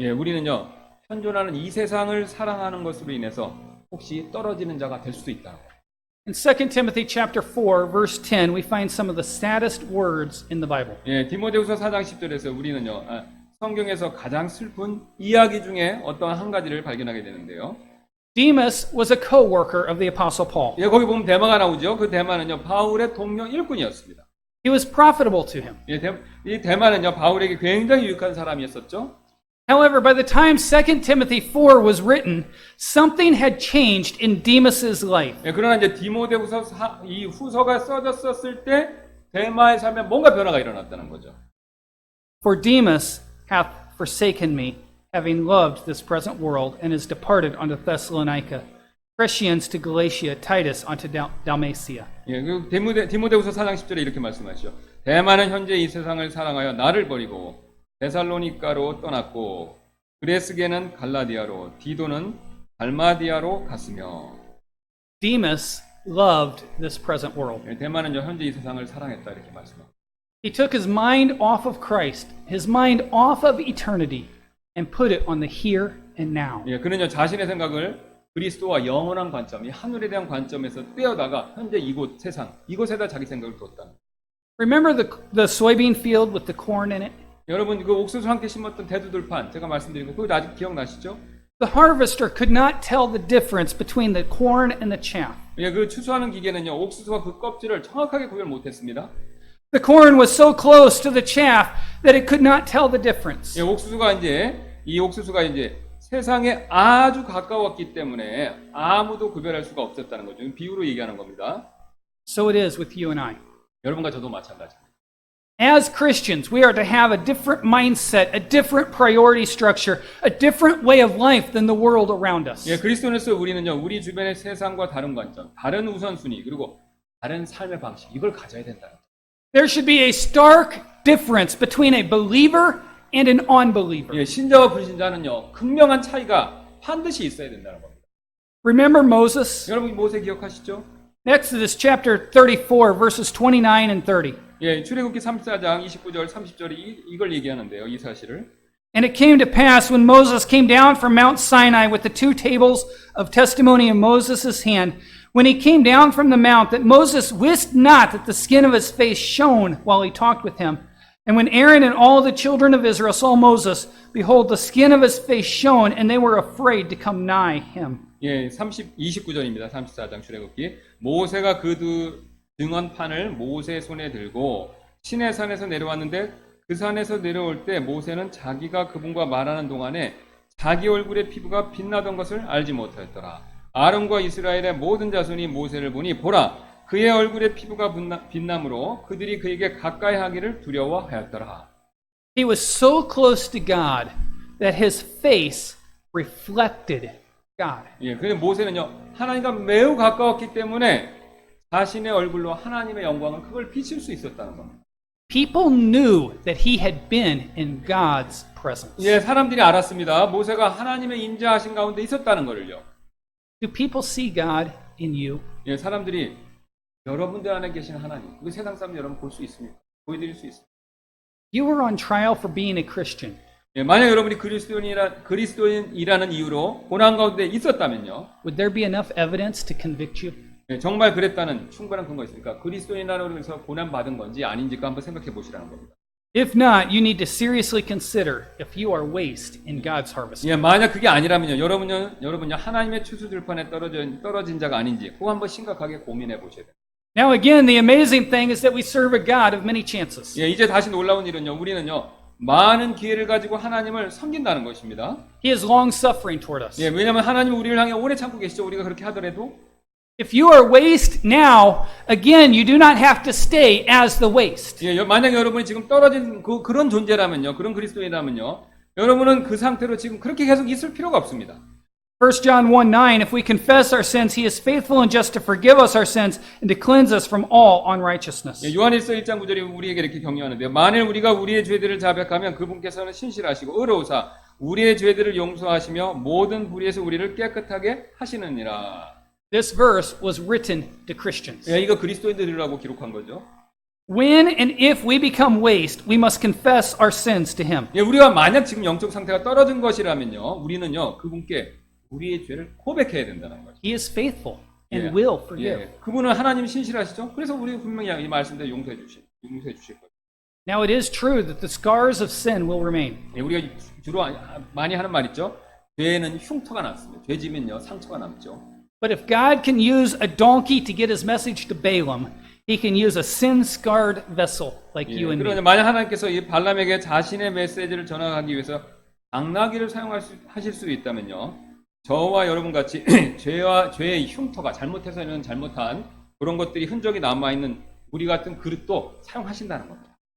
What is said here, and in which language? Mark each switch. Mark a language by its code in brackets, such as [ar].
[ko] 예, 우리는요 현존하는 이 세상을 사랑하는 것으로 인해서 혹시 떨어지는 자가 될 수도 있다. [en] In 2 Timothy chapter 4, verse 10, we find some of the saddest words in the Bible. [ko] 예, 디모데후서 4장 10절에서 우리는요, 성경에서 가장 슬픈 이야기 중에 어떤 한 가지를 발견하게 되는데요. [en] Demas was a co-worker of the Apostle Paul. [ko] 예, 거기 보면 대마가 나오죠. 그 대마는요, 바울의 동료 일꾼이었습니다. [en] He was profitable to him. [ko] 예, 이 대마는요, 바울에게 굉장히 유익한 사람이었었죠. [en] However, by the time 2 Timothy 4 was written, something had changed in Demas's life. [ko] 예, 그러나 이제 디모데후서 이 후서가 써졌었을 때 대마의 삶에 뭔가 변화가 일어났다는 거죠. [en] For Demas hath forsaken me, having loved this present world, and is departed unto Thessalonica. Crescens to Galatia, Titus unto Dalmatia. [ko] 예, 그 디모데후서 4장 10절에 이렇게 말씀하시죠. 대마는 현재 이 세상을 사랑하여 나를 버리고 데살로니가로 떠났고 그레스게는 갈라디아로 디도는 달마디아로 갔으며. [en] Demas loved this present world. [ko] 예, 대마는요 현재 이 세상을 사랑했다 이렇게 말씀합니다. [en] He took his mind off of Christ, his mind off of eternity, and put it on the here and now. [ko] 예, 그는요 자신의 생각을 그리스도와 영원한 관점, 이 하늘에 대한 관점에서 떼어다가 현재 이곳 세상, 이곳에다 자기 생각을 뒀다. [en] Remember the soybean field with the corn in it? [ko] 여러분 그 옥수수 함께 심었던 대두들판 제가 말씀드린 거 그거 아직 기억나시죠? [en] The harvester could not tell the difference between the corn and the chaff. [ko] 예, 그 추수하는 기계는요 옥수수와 그 껍질을 정확하게 구별 못했습니다. [en] The corn was so close to the chaff that it could not tell the difference. [ko] 예, 이 옥수수가 이제 세상에 아주 가까웠기 때문에 아무도 구별할 수가 없었다는 거죠. 비유로 얘기하는 겁니다. [en] So it is with you and I. [ko] 여러분과 저도 마찬가지입니다. [en] As Christians, we are to have a different mindset, a different priority structure, a different way of life than the world around us. [ko] 예, 그리스도인으로서 우리는요, 우리 주변의 세상과 다른 관점, 다른 우선순위, 그리고 다른 삶의 방식, 이걸 가져야 된다는 거죠. [en] There should be a stark difference between a believer and an unbeliever. [ko] 예, 신자와 불신자는요, 극명한 차이가 반드시 있어야 된다는 겁니다. [en] Remember Moses? [ko] 여러분 모세 기억하시죠? [en] Exodus chapter 34, verses 29 and 30. [ko] 예, 출애굽기 34장 29절 30절이 이걸 얘기하는데요, 이 사실을. [en] And it came to pass when Moses came down from Mount Sinai with the two tables of testimony in Moses' hand, when he came down from the mount, that Moses wist not that the skin of his face shone while he talked with him. And when Aaron and all the children of Israel saw Moses, behold, the skin of his face shone, and they were afraid to come nigh him. [ko] 예, 29절입니다. 34장 출애굽기. 모세가 그 등원판을 모세 손에 들고 시내산에서 내려왔는데 그 산에서 내려올 때 모세는 자기가 그분과 말하는 동안에 자기 얼굴의 피부가 빛나던 것을 알지 못하였더라. 아론과 이스라엘의 모든 자손이 모세를 보니 보라, 그의 얼굴의 피부가 빛남으로 그들이 그에게 가까이 하기를 두려워하였더라. [en] He was so close to God that his face reflected God. [ko] 예, 근데 모세는요 하나님과 매우 가까웠기 때문에 자신의 얼굴로 하나님의 영광을 그걸 비칠 수 있었다는 겁니다. [en] People knew that he had been in God's presence. [ko] 예, 사람들이 알았습니다. 모세가 하나님의 임재하신 가운데 있었다는 것을요. [en] Do people see God in you? [ko] 예, 사람들이 여러분들 안에 계신 하나님, 그 세상 사람 여러분 볼 수 있습니까? 보여드릴 수 있습니까? [en] You were on trial for being a Christian. [ko] 예, 만약 여러분이 그리스도인이라는 이유로 고난 가운데 있었다면요. [en] Would there be enough evidence to convict you? [ko] 예, 정말 그랬다는 충분한 근거가 있습니까? 그리스도인이라고 해서 고난 받은 건지 아닌지가 한번 생각해 보시라는 겁니다. [en] If not, you need to seriously consider if you are waste in God's harvest. [ko] 예, 만약 그게 아니라면요, 여러분요 하나님의 추수들판에 떨어진 자가 아닌지 그거 한번 심각하게 고민해 보셔야 돼요. [en] Now again, the amazing thing is that we serve a God of many chances. [ko] 예, 이제 다시 놀라운 일은요, 우리는요 많은 기회를 가지고 하나님을 섬긴다는 것입니다. [en] He is long suffering toward us. [ko] 예, 왜냐하면 하나님은 우리를 향해 오래 참고 계시죠. 우리가 그렇게 하더라도. [en] If you are waste now, again, you do not have to stay as the waste. [ko] 예, 만약 여러분이 지금 떨어진 그런 존재라면요, 그런 그리스도인이라면요, 여러분은 그 상태로 지금 그렇게 계속 있을 필요가 없습니다. [en] 1 John 1:9, if we confess our sins, he is faithful and just to forgive us our sins and to cleanse us from all unrighteousness. [ko] 예, 요한일서 1장 9절이 우리에게 이렇게 격려하는데요. 만일 우리가 우리의 죄들을 자백하면 그분께서는 신실하시고 의로우사 우리의 죄들을 용서하시며 모든 불의에서 우리를 깨끗하게 하시느니라. [en] This verse was written to Christians. [ko] 예, 이거 그리스도인들이라고 기록한 거죠. [en] When and if we become waste, we must confess our sins to him. [ko] 예, 우리가 만약 지금 영적 상태가 떨어진 것이라면요, 우리는요 그분께 우리의 죄를 고백해야 된다는 거죠. [en] He is faithful and [ko] 예. [en] will forgive. [ko] 예. 그분은 하나님 신실하시죠. 그래서 우리 분명히 이 말씀대로 용서해 주실 거예요. [en] Now it is true that the scars of sin will remain. [ko] 예, 우리가 주로 많이 하는 말 있죠. 죄는 흉터가 남습니다. 죄 지면요 상처가 남죠. [en] But if God can use a donkey to get his message to Balaam, he can use a sin-scarred vessel like [ko] 예, [en] you and me. [ko] 그러나 만약 하나님께서 이 발람에게 자신의 메시지를 전하기 위해서 당나귀를 사용하실 수 있다면요, 저와 여러분 같이 죄의 흉터가 잘못해서는 잘못한 그런 것들이 흔적이 남아 있는 우리 같은 그릇도 사용하신다는 겁니다.